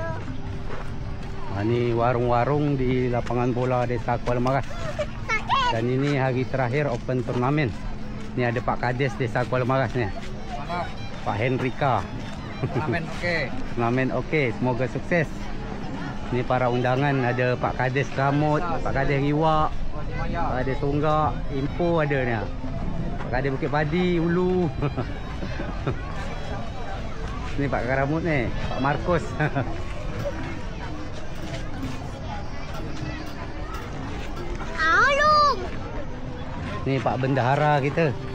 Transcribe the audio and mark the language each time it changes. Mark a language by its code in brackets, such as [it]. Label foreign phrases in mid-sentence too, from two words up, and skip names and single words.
[id] Ni warung-warung di lapangan bola Desa Kuala Maras. Sakit. Dan ini hari terakhir open turnamen. Ni ada Pak Kades Desa Kuala Maras ni. Pak Hendrika. Amin, okey. Turnamen okey, semoga sukses. Ni para undangan, ada Pak Kades Kamut, Pak Kades Riwak, Pak Kades Songgak, Impo ada ni. Pak Kades Bukit Padi, Ulu. Ni Pak Karamut ni, Pak Markus. Halo. Ni Pak Bendahara kita.